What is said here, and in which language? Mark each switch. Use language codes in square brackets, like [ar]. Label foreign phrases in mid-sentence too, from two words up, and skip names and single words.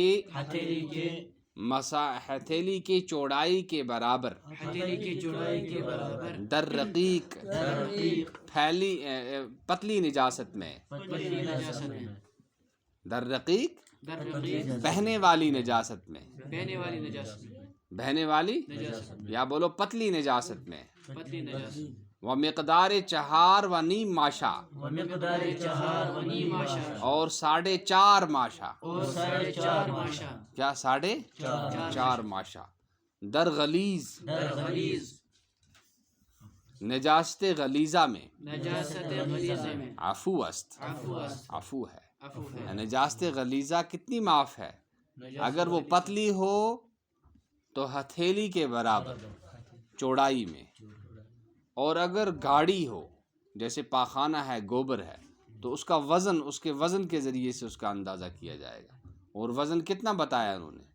[ur] کی چوڑائی کے برابر، [fa] در رقیق، [ur] پتلی نجاست میں، [fa] در رقیق [ur] بہنے والی نجاست میں، بہنے والی یا بولو پتلی نجاست میں، [fa] و مقدار 4 و نیم ماشا، [ur] اور 4.5 ماشا، کیا 4.5 ماشا، [fa] در غلیظ، [ur] نجاست غلیظہ میں، [fa] عفو است، [ur] عفو ہے، نجاست غلیظہ کتنی معاف ہے؟ اگر وہ پتلی ہو تو ہتھیلی کے برابر چوڑائی میں، اور اگر گاڑی ہو جیسے پاخانہ ہے، گوبر ہے، تو اس کا وزن، اس کے وزن کے ذریعے سے اس کا اندازہ کیا جائے گا، اور وزن کتنا بتایا انہوں نے؟